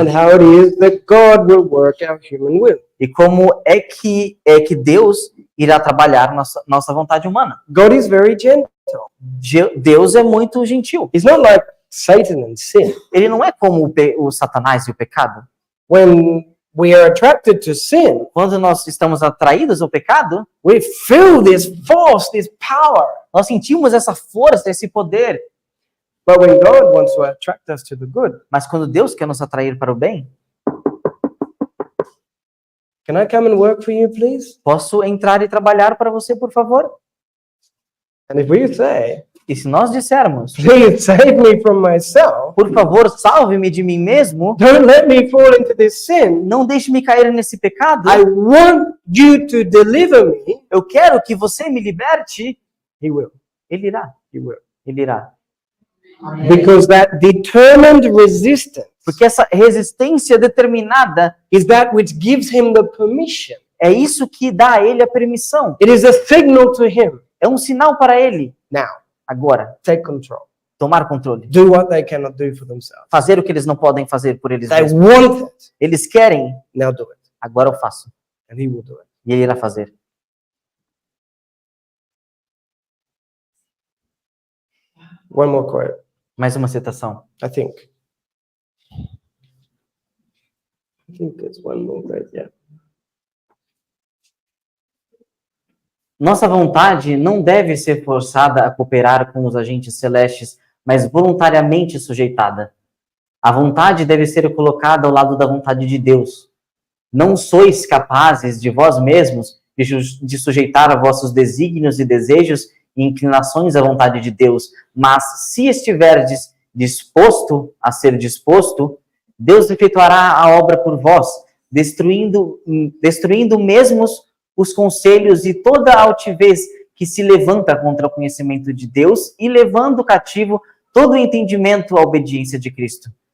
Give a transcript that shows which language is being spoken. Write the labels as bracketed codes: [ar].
[en] and how it is that God will work our human will. [pt] E como é que Deus irá trabalhar nossa vontade humana. [en] God is very gentle. [pt] Deus é muito gentil. [en] He's not like Satan and sin. [pt] Ele não é como o Satanás e o pecado. [en] When we are attracted to sin, [pt] Quando nós estamos atraídos ao pecado, [en] we feel this force, this power. [pt] nós sentimos essa força, esse poder. [en] But when God wants to attract us to the good, [pt] Mas quando Deus quer nos atrair para o bem, [en] can I come and work for you, please? [pt] posso entrar e trabalhar para você, por favor? [en] And if we say, [pt] E se nós dissermos, [en] please save me from myself, [pt] por favor, salve-me de mim mesmo, [en] don't let me fall into this sin, [pt] não deixe-me cair nesse pecado, [en] I want you to deliver me, [pt] eu quero que você me liberte, [en] He will. [pt] Ele irá, [en] He will. [pt] Ele irá. [en] Because that determined resistance [pt] Porque essa resistência determinada [en] is that which gives him the permission. [pt] é isso que dá a ele a permissão. [en] It is a signal to him. [pt] É um sinal para ele. [en] Now, [pt] Agora, [en] take control. [pt] tomar controle. [en] Do what they cannot do for themselves. [pt] Fazer o que eles não podem fazer por eles [en] They [pt] mesmos. [en] want it. [pt] Eles querem, [en] Now do it. [pt] agora eu faço. [en] And he will do it. [pt] E ele irá fazer. [en] One more quote, [pt] Mais uma citação. [en] I think. I think there's one more quote, yeah. [pt] Nossa vontade não deve ser forçada a cooperar com os agentes celestes, mas voluntariamente sujeitada. A vontade deve ser colocada ao lado da vontade de Deus. Não sois capazes de vós mesmos de sujeitar a vossos desígnios e desejos e inclinações à vontade de Deus, mas se estiverdes disposto a ser disposto, Deus efetuará a obra por vós, destruindo mesmos os conselhos e toda a altivez que se levanta contra o conhecimento de Deus e levando cativo todo o entendimento à obediência de Cristo.